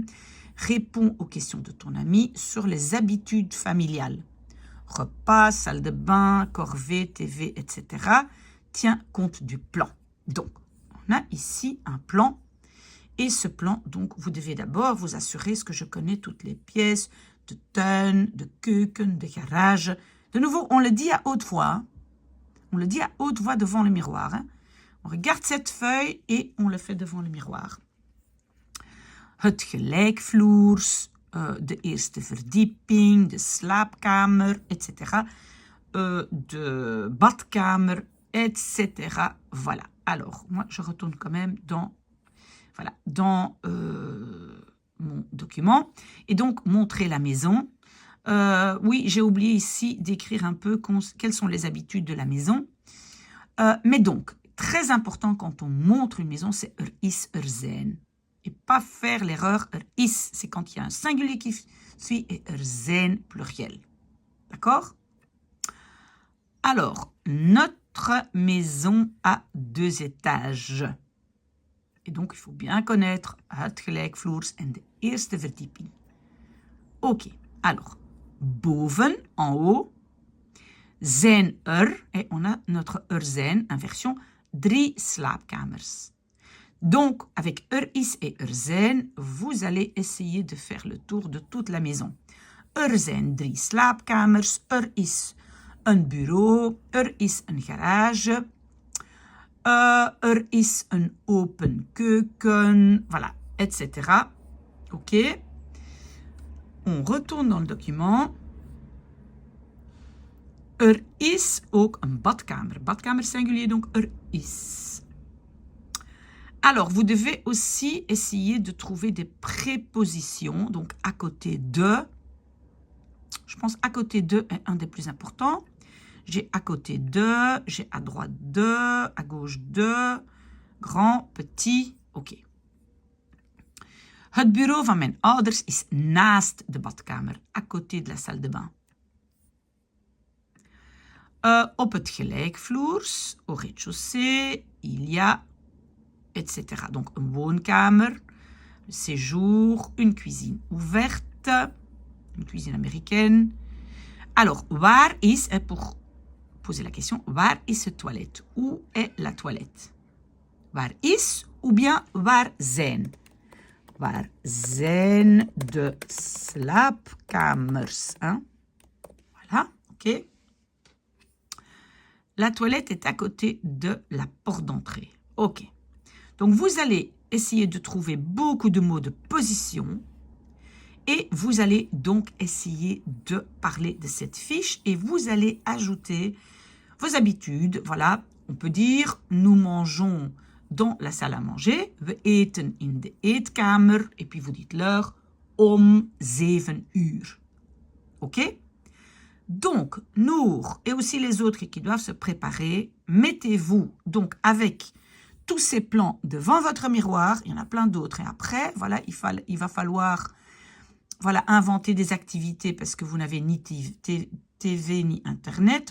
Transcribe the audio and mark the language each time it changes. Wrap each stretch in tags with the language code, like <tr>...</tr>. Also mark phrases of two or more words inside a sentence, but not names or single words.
<fr>Réponds aux questions de ton ami sur les habitudes familiales. Repas, salle de bain, corvée, TV, etc. Tiens compte du plan. Donc, on a ici un plan Et ce plan, donc, vous devez d'abord vous assurer que je connais toutes les pièces</fr> <nl>de tuin, de keuken, de garage.</nl> <fr>De nouveau, on le dit à haute voix. Hein. On le dit à haute voix devant le miroir. Hein. On regarde cette feuille et on le fait devant le miroir.</fr> <nl>Het gelijkvloers, de eerste verdieping, de slaapkamer, etc. De badkamer,</nl> <fr>etc. Voilà. Alors, moi, je retourne quand même dans mon document. Et donc, montrer la maison. Oui, j'ai oublié ici d'écrire un peu quelles sont les habitudes de la maison. Mais donc, très important quand on montre une maison, c'est</fr> <nl>is, zijn.</nl> <fr>Et pas faire l'erreur is, c'est quand il y a un singulier qui suit et zijn pluriel. D'accord? Alors, notre maison a 2 étages. Et donc, il faut bien connaître</fr> <nl>het gelijkvloers en de eerste verdieping.</nl> <fr>Ok, alors, boven, en haut, zijn et on a notre zijn, inversion, 3 slaapkamers. Donc, avec is et zijn, vous allez essayer de faire le tour de toute la maison.</fr> <nl>Zijn 3 slaapkamers, is een bureau, is een garage, is een open keuken,</nl> <fr>voilà, etc. Ok. On retourne dans le document.</fr> <nl>Is ook een badkamer.</nl> <fr>Badkamer singulier, donc is. Alors, vous devez aussi essayer de trouver des prépositions, donc à côté de. Je pense à côté de est un des plus importants. J'ai à côté de, j'ai à droite de, à gauche de, grand, petit, ok.</fr> <nl>Het bureau van mijn ouders is naast de badkamer,</nl> <fr>à côté de la salle de bain.</fr> <nl>Op het gelijkvloers,</nl> <fr>au rez-de-chaussée, il y a, etc. Donc,</fr> <nl>een woonkamer,</nl> <fr>un séjour, une cuisine ouverte, une cuisine américaine. Alors,</fr> <nl>waar is,</nl> <fr>pour poser la question,</fr> <nl>waar is de toilette?</nl> <fr>Où est la toilette?</fr> <nl>Waar is</nl> <fr>ou bien</fr> <nl>waar zijn? Waar zijn de slaapkamers?</nl> <fr>Hein? Voilà, ok. La toilette est à côté de la porte d'entrée. Ok. Donc, vous allez essayer de trouver beaucoup de mots de position et vous allez donc essayer de parler de cette fiche et vous allez ajouter vos habitudes. Voilà, on peut dire nous mangeons dans la salle à manger.</fr> <nl>We eten in de eetkamer.</nl> <fr>Et puis vous dites l'heure</fr> <nl>om 7 uur.</nl> <fr>Ok? Donc, Nour et aussi les autres qui doivent se préparer, mettez-vous donc avec tous ces plans devant votre miroir. Il y en a plein d'autres. Et après, voilà, il va falloir voilà, inventer des activités parce que vous n'avez ni TV ni Internet.</fr>